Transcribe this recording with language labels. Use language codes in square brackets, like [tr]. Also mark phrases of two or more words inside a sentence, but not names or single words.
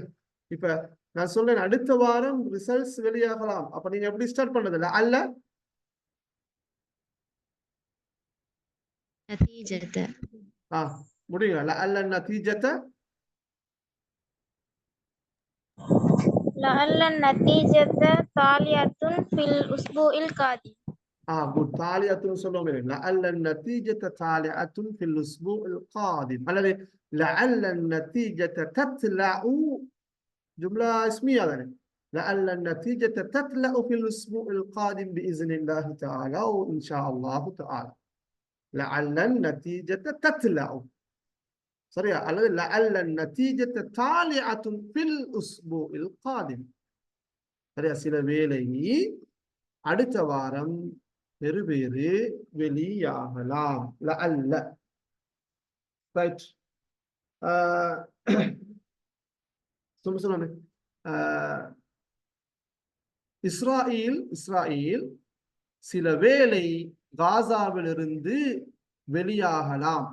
[ta] இப்ப நான் சொல்றேன் அடுத்த வாரம் ரிசல்ட்ஸ் வெளியாகலாம். அப்ப நீங்க எப்படி ஸ்டார்ட் பண்ணதில்ல? அல்ல நதீஜத. முடியுங்க. [ar] لعل النتيجة لعل النتيجة طالعة في الأسبوع القادم. [en] good. [ta] தாலியத்துன்னு சொல்லுவோமே. [ar] لعل النتيجة طالعة في الأسبوع القادم. [ta] அல்லது [ar] لعل النتيجة تطلع، جملة اسمية يعني. لعل النتيجة تطلع في الأسبوع القادم بإذن الله تعالى وإن شاء الله تعالى. لعل النتيجة تطلع. [ta] சரியா? [ar] அல்லது لعل النتيجة طالعة في الأسبوع القادم. [ta] சரியா? சில வேளை அடுத்த வாரம் பெருவேறு வெளியாகலாம். லஅல்ல. ரைட். சொல்லுங்க. இஸ்ராயில் சில வேளை காசாவிலிருந்து வெளியாகலாம்.